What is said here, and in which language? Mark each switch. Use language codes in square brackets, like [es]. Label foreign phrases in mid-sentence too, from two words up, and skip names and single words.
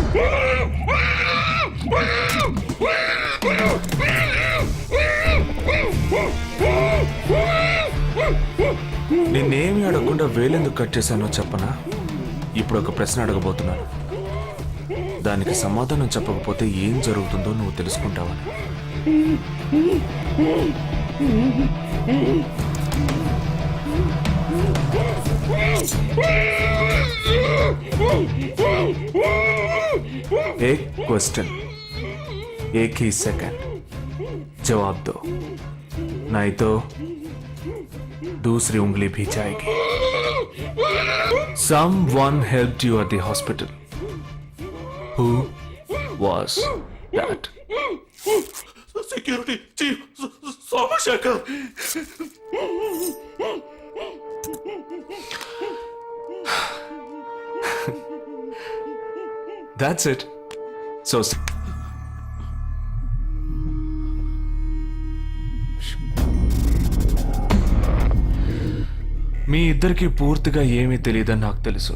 [te] నిన్నేమి అడగకుండా వేలెందుకు కట్ చేశానో చెప్పనా? ఇప్పుడు ఒక ప్రశ్న అడగబోతున్నాను. దానికి సమాధానం చెప్పకపోతే ఏం జరుగుతుందో నువ్వు తెలుసుకుంటావని. [hi] एक क्वेश्चन एक ही सेकंड जवाब दो, नहीं तो दूसरी उंगली भी जाएगी. [en] Someone helped you at the hospital. Who was that? Security chief Somashekar. That's it. [te] So మీ ఇద్దరికి పూర్తిగా ఏమీ తెలియదని నాకు తెలుసు.